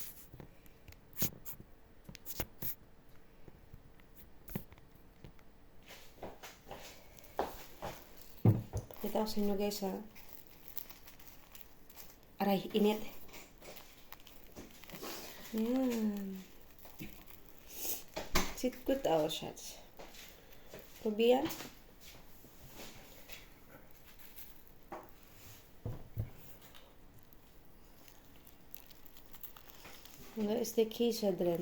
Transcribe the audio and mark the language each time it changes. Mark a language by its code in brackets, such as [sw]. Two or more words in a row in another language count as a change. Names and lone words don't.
[tl] Kita ko sa inyo guys ha. Aray, init. Yan. [de] Sieht gut aus, Schatz. Probieren. Und da ist der Käse drin.